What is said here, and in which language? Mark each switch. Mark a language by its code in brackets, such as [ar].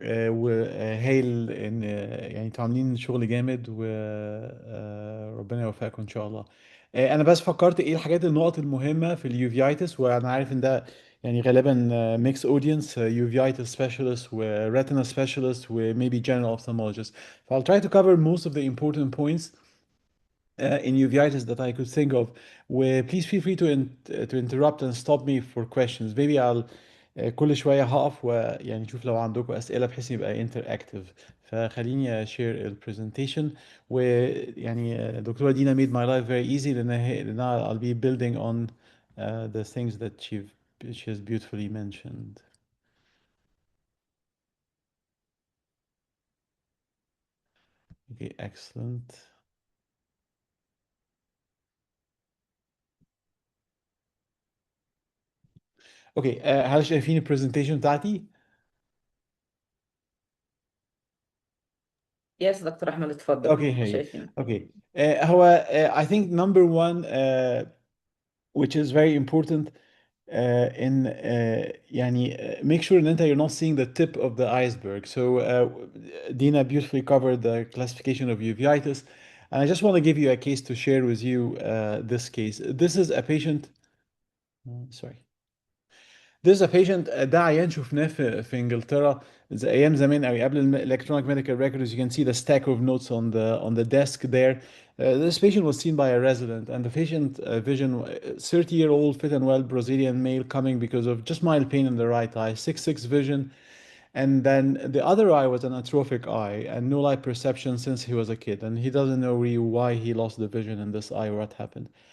[ar] وهايل ان يعني انتوا عاملين شغل جامد، وربنا يوفقكم ان شاء الله. انا بس فكرت ايه الحاجات، النقط المهمه في اليوفيايتس، وانا عارف ان ده يعني غالبا ميكس اودينس، يوفيايتس سبيشالست وريتنا سبيشالست وميبي جنرال ophthalmologist. [en] I'll try to cover most of the important points in uveitis that I could think of. Please feel free to interrupt and stop me for questions. Maybe I'll [ar] كل شوية هقف ويعني نشوف لو عندكم أسئلة بحيث يبقى interactive. فخليني [en] share ال presentation. [ar] ويعني دكتورة دينا [en] made my life very easy [ar] لأن [en] I'll be building on the things that she has beautifully mentioned. Okay, excellent. [ar] اوكي، هل شايفين البرزنتيشن بتاعتي؟ يس دكتور احمد اتفضل. اوكي هي شايفين. اوكي. هو [en] I think number one which is very important in [ar] يعني [en] make sure [ar] ان انت [en] you're not seeing the tip of the iceberg. So Dina beautifully covered the classification of uveitis, and I just want to give you a case to share with you. This case, this is a patient. Sorry. This is a patient [ar] ده عيان شفناه في انجلترا زي ايام زمان قوي قبل [en] electronic medical records. You can see the stack of notes on the desk there. This patient was seen by a resident, and the patient vision 30-year-old fit and well Brazilian male coming because of just mild pain in the right eye, 6/6 vision, and then the other eye was an atrophic eye and no light perception since he was a kid, and he doesn't know really why he lost the vision in this eye or what happened.